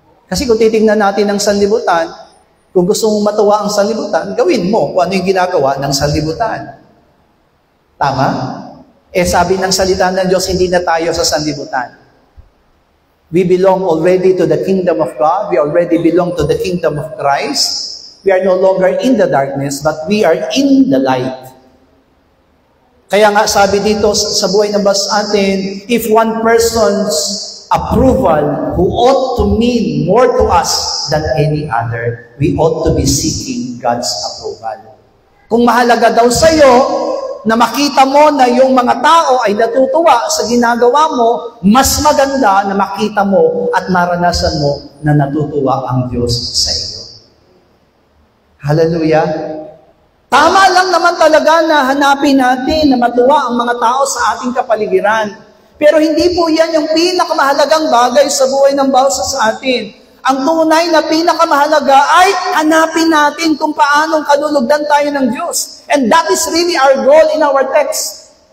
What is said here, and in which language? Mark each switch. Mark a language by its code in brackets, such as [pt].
[tl] Kasi kung titingnan natin ang sanlibutan, kung gusto mong matuwa ang sanlibutan, gawin mo kung ano yung ginagawa ng sanlibutan. Tama? Sabi ng salita ng Diyos, hindi na tayo sa sanlibutan. [en] We belong already to the kingdom of God. We already belong to the kingdom of Christ. We are no longer in the darkness, but we are in the light. [tl] Kaya nga sabi dito sa buhay ng bas atin, [en] if one person's approval who ought to mean more to us than any other, we ought to be seeking God's approval. [tl] Kung mahalaga daw sa iyo na makita mo na yung mga tao ay natutuwa sa ginagawa mo, mas maganda na makita mo at maranasan mo na natutuwa ang Diyos sa iyo. Hallelujah! Tama lang naman talaga na hanapin natin na matuwa ang mga tao sa ating kapaligiran. Pero hindi po yan yung pinakamahalagang bagay sa buhay ng bawat sa atin. Ang tunay na pinakamahalaga ay hanapin natin kung paanong kanulugdan tayo ng Diyos. [en] And that is really our goal in our text.